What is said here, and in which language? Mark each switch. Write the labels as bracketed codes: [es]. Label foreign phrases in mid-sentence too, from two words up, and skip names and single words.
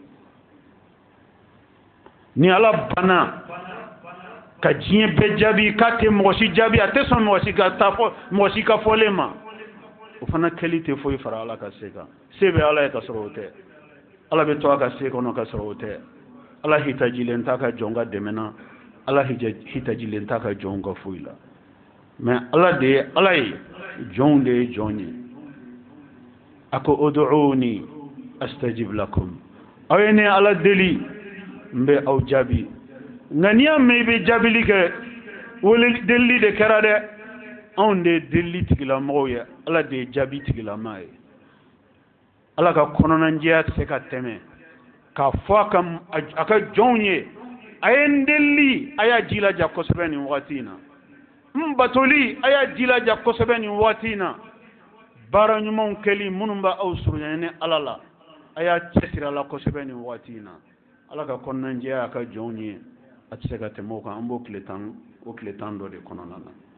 [bm] ni ala banna ka diɲɛ bɛɛ jaabi k'a tɛ mɔgɔ si jaabi a tɛ sɔn mɔgɔ si ka fɔlen ma o fana kɛli tɛ foyi fara ala ka se kan se bɛ ala ye ka sɔrɔ o tɛ ala bɛ to a ka se kɔnɔ ka sɔrɔ o tɛ ala hitajilen t'a ka jɔn ka dɛmɛ na ala hitajilen t'a ka jɔn ka foyi la mais ala de ye ala ye jɔnw de ye jɔn ye a ko [ar] ادعوني أستجب لكم [bm] aw ye ne ala deli n bɛ aw jaabi nka n'i y'a mɛn i bɛ jaabili kɛ wele delili de kɛra dɛ anw de ye delili tigilamɔgɔw ye ala de ye jaabi tigilamaa ye ala ka kɔnɔnajɛya tɛ se ka tɛmɛ k'a fɔ a ka jɔnw ye a ye n delili a y'a jilaja kosɛbɛ nin wagati in na n batoli a y'a jilaja kosɛbɛ nin wagati in na baara ɲumanw kɛli minnu bɛ aw surunya ni ala la a y'a cɛsiri a la kosɛbɛ nin wagati in na ala ka kɔnɔnajɛya a ka jɔnw ye a tɛ se ka tɛmɛ o kan an b'o tile tan dɔ de kɔnɔna na